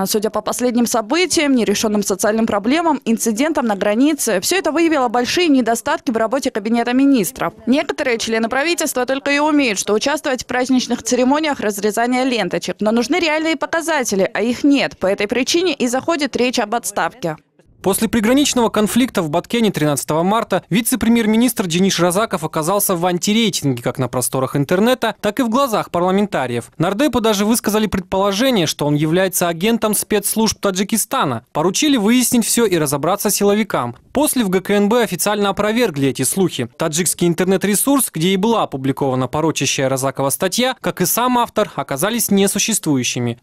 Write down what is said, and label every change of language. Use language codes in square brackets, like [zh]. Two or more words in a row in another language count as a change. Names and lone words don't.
[ru] Судя по последним событиям, нерешенным социальным проблемам, инцидентам на границе, все это выявило большие недостатки в работе Кабинета министров. Некоторые члены правительства только и умеют, что участвовать в праздничных церемониях разрезания ленточек. Но нужны реальные показатели, а их нет. По этой причине и заходит речь об отставке. После приграничного конфликта в Баткене 13 марта вице-премьер-министр Денис Разаков оказался в антирейтинге как на просторах интернета, так и в глазах парламентариев. Нардепы даже высказали предположение, что он является агентом спецслужб Таджикистана. Поручили выяснить все и разобраться силовикам. После в ГКНБ официально опровергли эти слухи. Таджикский интернет-ресурс, где и была опубликована порочащая Разакова статья, как и сам автор, оказались несуществующими.